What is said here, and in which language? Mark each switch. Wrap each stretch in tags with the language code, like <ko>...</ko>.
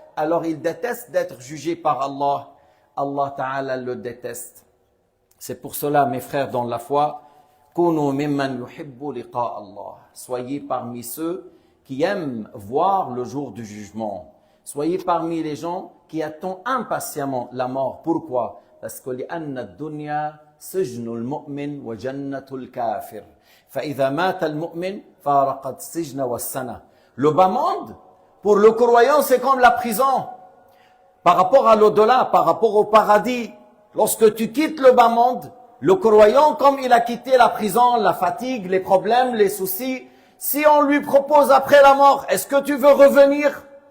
<fr>Alors, il déteste d'être jugé par Allah. Allah Ta'ala le déteste. C'est pour cela, mes frères dans la foi,</fr> <ar>كونوا ممن يحب لقاء الله.</ar> <fr>Soyez parmi ceux qui aiment voir le jour du jugement. Soyez parmi les gens qui attendent impatiemment la mort. Pourquoi? Parce que</fr> <ar>لأن الدنيا سجن المؤمن وجنة الكافر. فإذا مات المؤمن فارقت السجن والسنة.</ar> <fr>Le bas monde, pour le croyant, c'est comme la prison. Par rapport à l'au-delà, par rapport au paradis, lorsque tu quittes le bas monde, Le croyant, comme il a quitté la prison, la fatigue, les problèmes, les soucis, si on lui propose après la mort, est-ce que tu veux revenir?</fr>